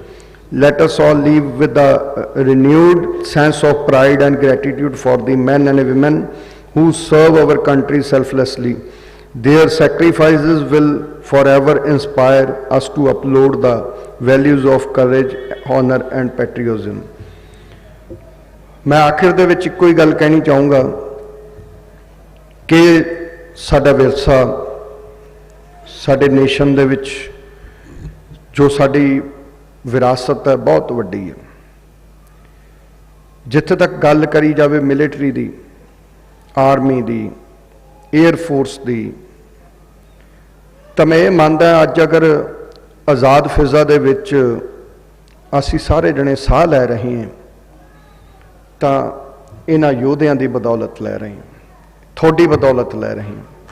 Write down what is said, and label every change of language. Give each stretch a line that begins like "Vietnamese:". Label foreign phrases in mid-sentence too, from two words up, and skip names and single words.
English: Let us all live with a renewed sense of pride and gratitude for the men and women who serve our country selflessly. Their sacrifices will forever inspire us to uphold the values of courage, honor and patriotism.
Punjabi: ਮੈਂ ਆਖਿਰ ਦੇ ਵਿਚ ਕੋਈ ਗੱਲ ਕਹਿਣੀ ਚਾਹਾਂਗਾ ਕਿ ਸਾਡਾ ਵਿਰਸਾ ਸਾਡੇ ਨੇਸ਼ਨ ਦੇ ਵਿਚ ਜੋ ਸਾਡੀ ਵਿਰਾਸਤ ਹੈ ਬਹੁਤ ਵੱਡੀ ਹੈ। ਜਿੱਥੇ ਤੱਕ ਗੱਲ ਕਰੀ ਜਾਵੇ ਮਿਲਟਰੀ ਦੀ, ਆਰਮੀ ਦੀ,
English: Air Force
Punjabi: ਦੀ, ਤਾਂ ਮੈਂ ਇਹ ਮੰਨਦਾ ਅੱਜ ਅਗਰ ਆਜ਼ਾਦ ਫ਼ਿਜ਼ਾ ਦੇ ਵਿਚ ਅਸੀਂ ਸਾਰੇ ਜਣੇ ਸਾਹ ਲੈ ਰਹੇ ਹਾਂ ਤਾਂ ਇਨ੍ਹਾਂ ਯੋਧਿਆਂ ਦੀ ਬਦੌਲਤ ਲੈ ਰਹੇ ਹਾਂ, ਥੋੜ੍ਹੀ ਬਦੌਲਤ ਲੈ ਰਹੇ ਹਾਂ।